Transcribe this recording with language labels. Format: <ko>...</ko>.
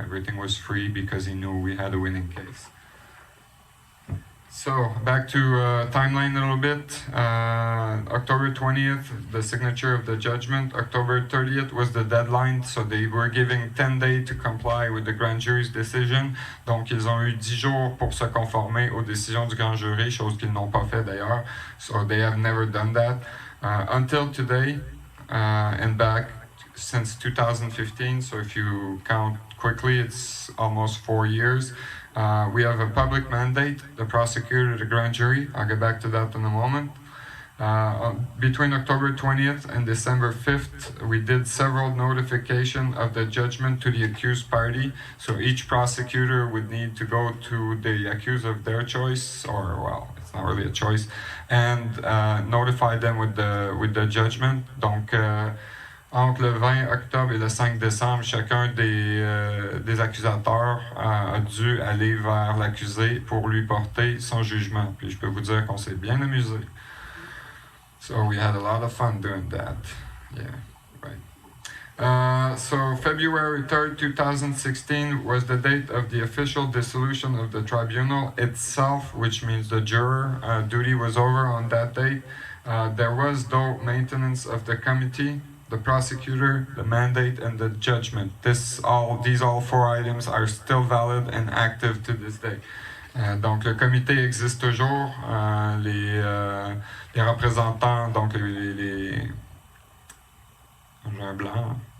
<en>Everything was free because he knew we had a winning case. So back to timeline a little bit. October 20th, the signature of the judgment. October 30th was the deadline, so they were giving 10 days to comply with the grand jury's decision.</en> <fr>Donc ils ont eu 10 jours pour se conformer aux décisions du grand jury, chose qu'ils n'ont pas fait d'ailleurs.</fr> <en>So they have never done that until today, and back since 2015. So if you count quickly, it's almost 4 years. We have a public mandate, the prosecutor, the grand jury. I'll get back to that in a moment. Between October 20th and December 5th, we did several notifications of the judgment to the accused party. So each prosecutor would need to go to the accused of their choice, or well, it's not really a choice, and notify them with the judgment.</en> <fr>Donc, entre le 20 octobre et le 5 décembre, chacun des accusateurs a dû aller vers l'accusé pour lui porter son jugement. Puis je peux vous dire qu'on s'est bien amusé.</fr> <en>So we had a lot of fun doing that. Yeah, right. So February 3rd, 2016 was the date of the official dissolution of the tribunal itself, which means the juror duty was over on that date. There was, though, maintenance of the committee, the prosecutor, the mandate, and the judgment. These all 4 items are still valid and active to this day.</en> <fr>Donc le comité existe toujours. Les représentants, donc les j'ai un blanc.</fr>